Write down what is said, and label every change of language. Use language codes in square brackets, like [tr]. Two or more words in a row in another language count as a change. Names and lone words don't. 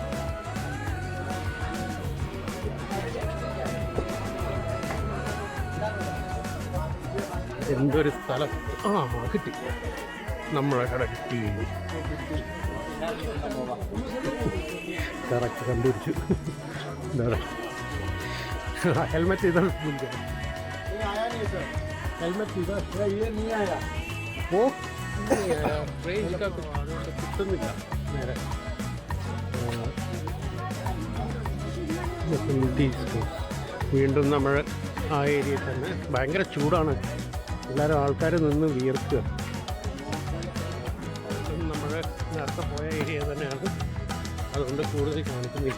[ml] എന്തൊരു സ്ഥലം! ആ കിട്ടി, നമ്മളെ കട കിട്ടി. കറക്റ്റ് കണ്ടുപിടിച്ചു. [hi] എന്താ हेलमेट इधर भूल गया, हेलमेट इधर ये नहीं आया, वो रेंज का [ml] കിട്ടുന്നില്ല നേരെ. വീണ്ടും നമ്മൾ ആ ഏരിയയിൽ തന്നെ. ഭയങ്കര ചൂടാണ്, എല്ലാവരും ആൾക്കാർ നിന്ന് വിയർക്കുക. നമ്മൾ നേരത്തെ പോയ ഏരിയ തന്നെയാണ്, അതുകൊണ്ട് കൂടുതൽ കാണിക്കുന്നില്ല.